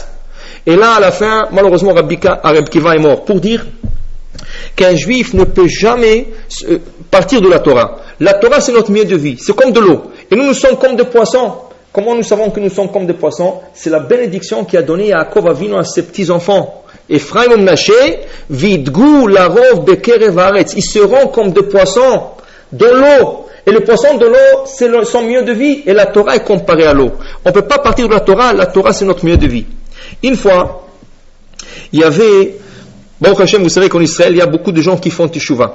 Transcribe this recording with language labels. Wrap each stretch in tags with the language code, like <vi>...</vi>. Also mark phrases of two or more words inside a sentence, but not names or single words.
<fr>Et là à la fin, malheureusement Rabbi Akiva est mort, pour dire qu'un juif ne peut jamais partir de la Torah. La Torah, c'est notre milieu de vie, c'est comme de l'eau. Et nous sommes comme des poissons. Comment nous savons que nous sommes comme des poissons? C'est la bénédiction qui a donné Yaakov Avinu à ses petits-enfants.</fr> <he>אפרים מנשה, וידגו לרב בקרב הארץ.</he> <fr>Ils seront comme des poissons de l'eau. Et le poisson de l'eau, c'est son milieu de vie. Et la Torah est comparée à l'eau. On ne peut pas partir de la Torah, c'est notre milieu de vie. Une fois, il y avait...</fr> <he>ברוך השם,</he> <fr>vous savez qu'en Israël, il y a beaucoup de gens qui font teshuva.</fr>